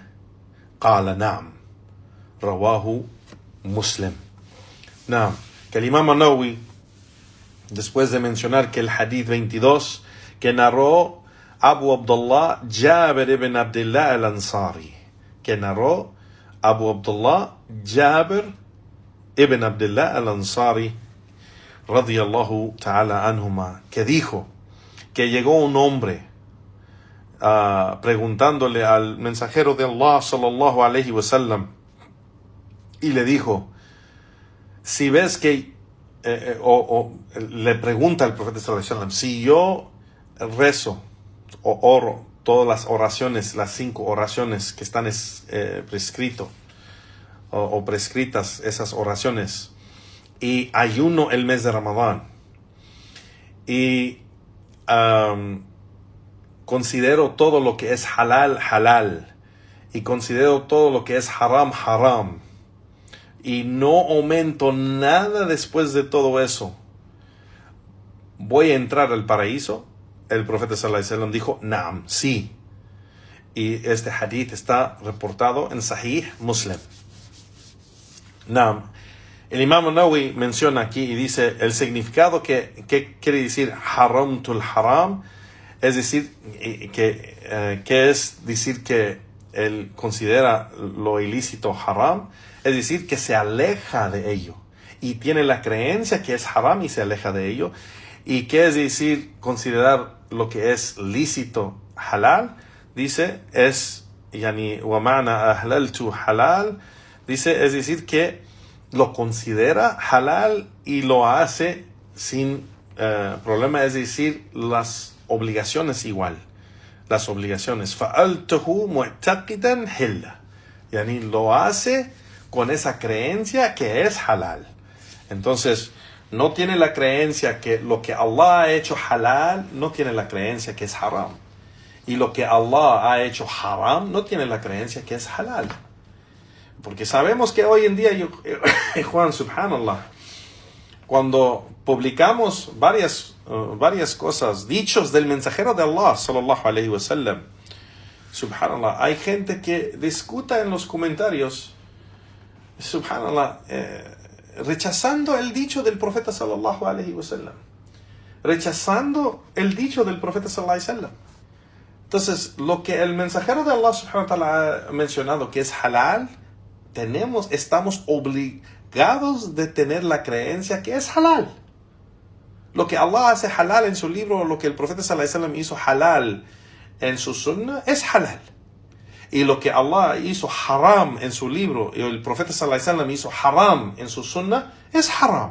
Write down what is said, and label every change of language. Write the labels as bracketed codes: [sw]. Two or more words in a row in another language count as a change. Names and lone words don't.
[ar] قال نعم. رواه Muslim. [es] Naam, que el Imam An-Nawawi, después de mencionar que el hadith 22 que narró Abu Abdullah Jabir ibn Abdullah al-Ansari, que narró Abu Abdullah Jabir ibn Abdullah al-Ansari [ar] radiyallahu ta'ala anhuma, [es] que dijo que llegó un hombre preguntándole al mensajero de Allah [ar] sallallahu alayhi wa sallam, [es] y le dijo, si ves que le pregunta al profeta [ar] sallallahu alayhi wa sallam, [es] si yo rezo o oro todas las oraciones, las 5 oraciones que están prescritas o prescritas, esas oraciones, y ayuno el mes de Ramadán, y considero todo lo que es halal, halal, y considero todo lo que es haram, haram, y no aumento nada después de todo eso, ¿voy a entrar al paraíso? El profeta [ar] sallallahu alaihi wasallam [es] dijo, Naam, sí. Y este hadith está reportado en Sahih Muslim. Naam. El Imam An-Nawawi menciona aquí y dice el significado que quiere decir [ar] haramtul haram, [es] es decir, que es decir que él considera lo ilícito haram, es decir, que se aleja de ello y tiene la creencia que es haram y se aleja de ello. ¿Y qué es decir considerar lo que es lícito halal? Dice, es, [ar] يعني، ومعنى أحللت حلال, [es] dice, es decir, que lo considera halal y lo hace sin problema, es decir, las obligaciones igual, las obligaciones. [ar] فعلته معتقدا حلا، يعني, [es] lo hace con esa creencia que es halal. Entonces, no tiene la creencia que lo que Allah ha hecho halal, no tiene la creencia que es haram. Y lo que Allah ha hecho haram, no tiene la creencia que es halal. Porque sabemos que hoy en día, Juan, subhanallah, cuando publicamos varias cosas, dichos del mensajero de Allah, [ar] sallallahu alayhi wa sallam, [es] subhanallah, hay gente que discuta en los comentarios, subhanallah, rechazando el dicho del profeta [ar] sallallahu alayhi wa sallam, [es] rechazando el dicho del profeta [ar] sallallahu alayhi wa sallam. [es] Entonces, lo que el mensajero de Allah [ar] subhanahu wa ta'ala [es] ha mencionado que es halal, estamos obligados de tener la creencia que es halal. Lo que Allah hace halal en su libro, lo que el profeta [ar] sallallahu alayhi wa sallam [es] hizo halal en su sunnah, es halal. Y lo que Allah hizo haram en su libro, y el profeta [ar] sallallahu alayhi wa sallam [es] hizo haram en su sunnah, es haram.